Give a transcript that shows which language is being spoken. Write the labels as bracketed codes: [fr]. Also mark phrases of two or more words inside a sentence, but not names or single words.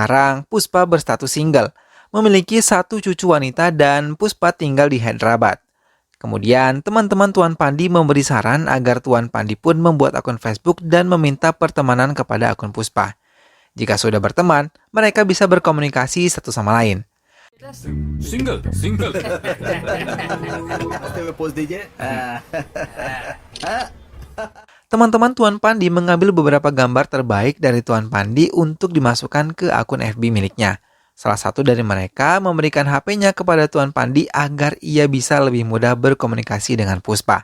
[id] Sekarang Puspa berstatus single. memiliki 1 cucu wanita dan Puspa tinggal di Hyderabad. Kemudian, teman-teman Tuan Pandi memberi saran agar Tuan Pandi pun membuat akun Facebook dan meminta pertemanan kepada akun Puspa. Jika sudah berteman, mereka bisa berkomunikasi satu sama lain. [en] Single, single. [hi] रास्ते में पोस्ट दीजिए [id] Teman-teman Tuan Pandi mengambil beberapa gambar terbaik dari Tuan Pandi untuk dimasukkan ke akun FB miliknya. Salah satu dari mereka memberikan HP-nya kepada Tuan Pandi agar ia bisa lebih mudah berkomunikasi dengan Puspa.